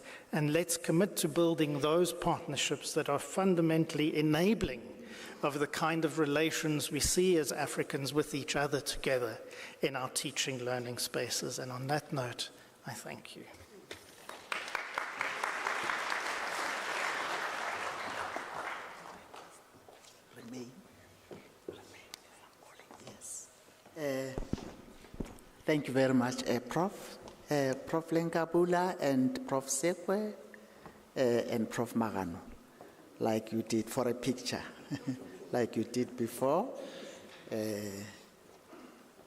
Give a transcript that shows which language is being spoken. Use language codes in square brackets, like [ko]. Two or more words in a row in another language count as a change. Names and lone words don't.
[en] And let's commit to building those partnerships that are fundamentally enabling of the kind of relations we see as Africans with each other together in our teaching learning spaces. And on that note, I thank you. Yes. Thank you very much, Prof. Prof. Lenkabula and Prof. Sekwe and Prof. Magano, like you did for a picture, like you did before.